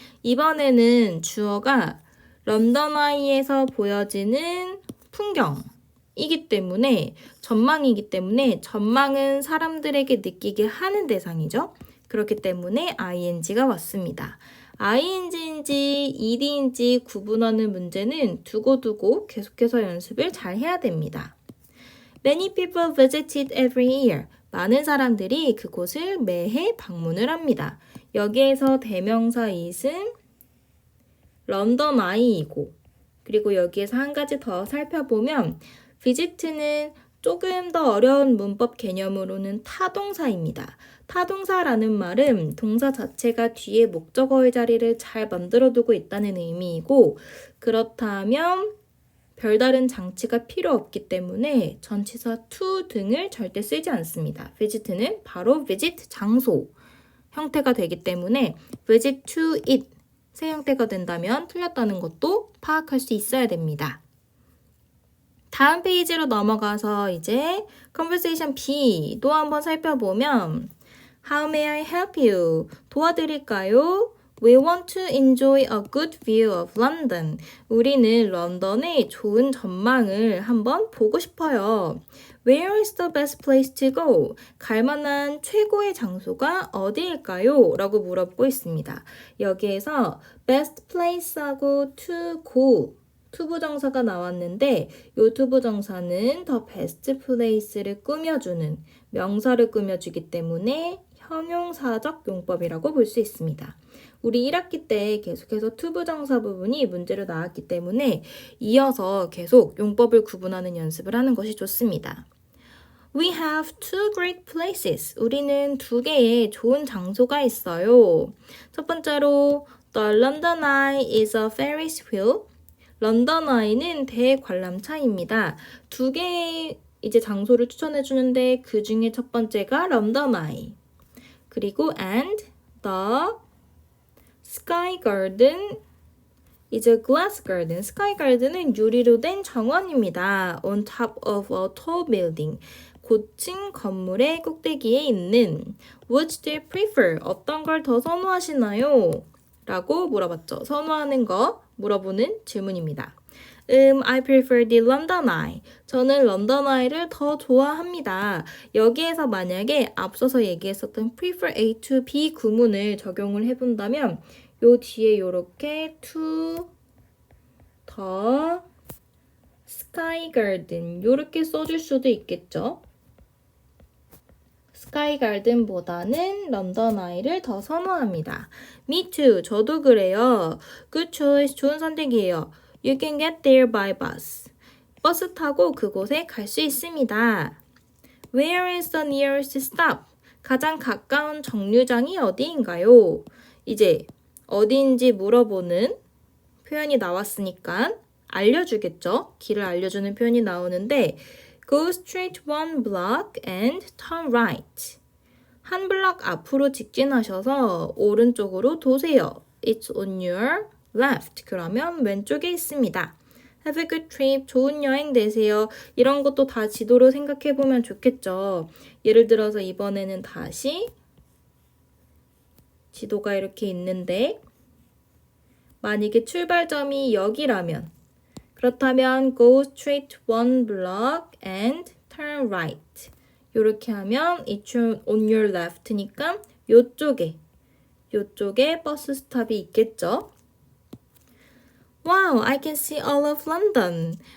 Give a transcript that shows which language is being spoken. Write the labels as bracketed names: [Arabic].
[Korean] 이번에는 주어가 런던 아이에서 보여지는 풍경이기 때문에 전망이기 때문에 전망은 사람들에게 느끼게 하는 대상이죠. 그렇기 때문에 ing가 왔습니다. ing인지 ed인지 구분하는 문제는 두고두고 계속해서 연습을 잘 해야 됩니다. [English] Many people visited every year. [Korean] 많은 사람들이 그곳을 매해 방문을 합니다. 여기에서 대명사 it은 런던 아이이고 그리고 여기에서 한 가지 더 살펴보면 visit는 조금 더 어려운 문법 개념으로는 타동사입니다. 타동사라는 말은 동사 자체가 뒤에 목적어의 자리를 잘 만들어두고 있다는 의미이고 그렇다면 별다른 장치가 필요 없기 때문에 전치사 to 등을 절대 쓰지 않습니다. visit는 바로 visit 장소 형태가 되기 때문에 visit to it 새 형태가 된다면 틀렸다는 것도 파악할 수 있어야 됩니다. 다음 페이지로 넘어가서 이제 conversation B도 한번 살펴보면 [English] How may I help you? [Korean] 도와드릴까요? [English] We want to enjoy a good view of London. [Korean] 우리는 런던의 좋은 전망을 한번 보고 싶어요. [English] Where is the best place to go? [Korean] 갈 만한 최고의 장소가 어디일까요? 라고 물어보고 있습니다. 여기에서 best place하고 to go 투부정사가 나왔는데 이 투부정사는 the best place를 꾸며주는 명사를 꾸며주기 때문에 형용사적 용법이라고 볼 수 있습니다. 우리 1학기 때 계속해서 투부정사 부분이 문제로 나왔기 때문에 이어서 계속 용법을 구분하는 연습을 하는 것이 좋습니다. [English] We have two great places. [Korean] 우리는 두 개의 좋은 장소가 있어요. 첫 번째로 [English] The London Eye is a Ferris wheel. [Korean] 런던 아이는 대관람차입니다. 두 개의 이제 장소를 추천해 주는데 그 중에 첫 번째가 런던 아이. 그리고 [English] and the sky garden is a glass garden. [Korean] sky garden은 유리로 된 정원입니다. [English] on top of a tall building. [Korean] 고층 건물의 꼭대기에 있는 [English] Which do you prefer? [Korean] 어떤 걸 더 선호하시나요? 라고 물어봤죠. 선호하는 거 물어보는 질문입니다. [English] I prefer the London Eye. [Korean] 저는 런던 아이를 더 좋아합니다. 여기에서 만약에 앞서서 얘기했었던 prefer A to B 구문을 적용을 해본다면 요 뒤에 요렇게 to the sky garden 요렇게 써줄 수도 있겠죠. 스카이 가든보다는 런던 아이를 더 선호합니다. [English] Me too. [Korean] 저도 그래요. [English] Good choice. [Korean] 좋은 선택이에요. [English] You can get there by bus. [Korean] 버스 타고 그곳에 갈 수 있습니다. [English] Where is the nearest stop? [Korean] 가장 가까운 정류장이 어디인가요? 이제 어디인지 물어보는 표현이 나왔으니까 알려주겠죠? 길을 알려주는 표현이 나오는데 [English] Go straight one block and turn right. [Korean] 한 블럭 앞으로 직진하셔서 오른쪽으로 도세요. [English] It's on your left. [Korean] 그러면 왼쪽에 있습니다. [English] Have a good trip. [Korean] 좋은 여행 되세요. 이런 것도 다 지도로 생각해보면 좋겠죠. 예를 들어서 이번에는 다시 지도가 이렇게 있는데 만약에 출발점이 여기라면 그렇다면 [English] go straight one block and turn right. [Korean] 이렇게 하면 [English] it's on your left [Korean] 니까 요쪽에 버스 스탑이 있겠죠. [English] Wow, I can see all of London.